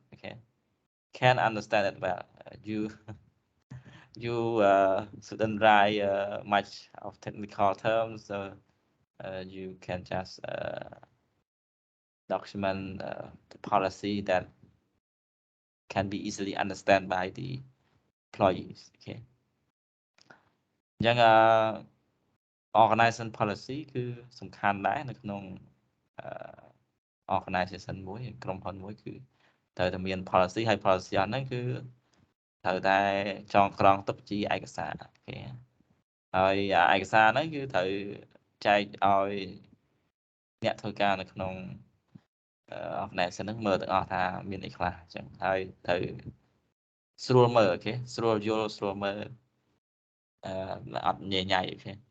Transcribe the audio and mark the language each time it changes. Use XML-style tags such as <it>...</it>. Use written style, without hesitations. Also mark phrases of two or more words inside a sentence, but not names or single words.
<en>Okay, can understand it well. You shouldn't write much of technical terms, so you can just document the policy that can be easily understood by the employees.</en> <km>Okay. អញ្ចឹង</km> <en>organization policy</en> <km>គឺសំខាន់ដែរនៅក្នុងorganization មួយក្រុមហ៊ុនមួយគឺត្រូវតែមាន policy ហើយ policy អស់ ហ្នឹងគឺត្រូវតែចងក្រងទុកជាឯកសារអូខេហើយឯកសារហ្នឹងគឺត្រូវចែកឲ្យអ្នកធ្វើការនៅក្នុងorganization ហ្នឹងមើលទាំងអស់ថាមានអីខ្លះអញ្ចឹងហើយត្រូវស្រួលមើលអូខេស្រួលយល់ស្រួលមើលអត់ញ៉ៃញ៉ៃអូខេ</km>